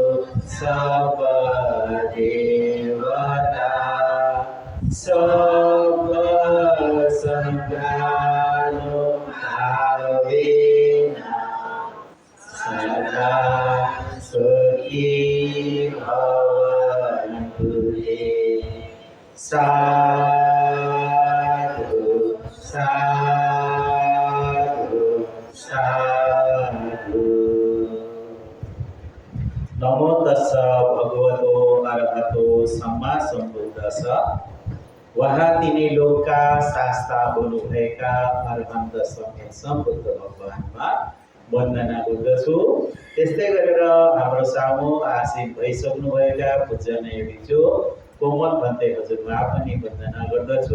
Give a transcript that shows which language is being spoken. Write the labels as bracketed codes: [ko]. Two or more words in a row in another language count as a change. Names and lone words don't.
[pi] सर्वदेवता सर्वसङ्गानुभावेन सदा सुखी भवन्तु ते साधु साधु साधु। नमो तस्स भगवतो अरहतो सम्मा सम्बुद्धस्स। [ne] वहाँ तिनी लोकका शास्ता हुनुभएका अरहन्त समेत सम्बुद्ध भगवानमा वन्दना गर्दछु। त्यस्तै गरेर हाम्रो सामु आसीन भइसक्नुभएका पूजनीय भिक्षु कोमल भन्ते हजुरमा पनि वन्दना गर्दछु।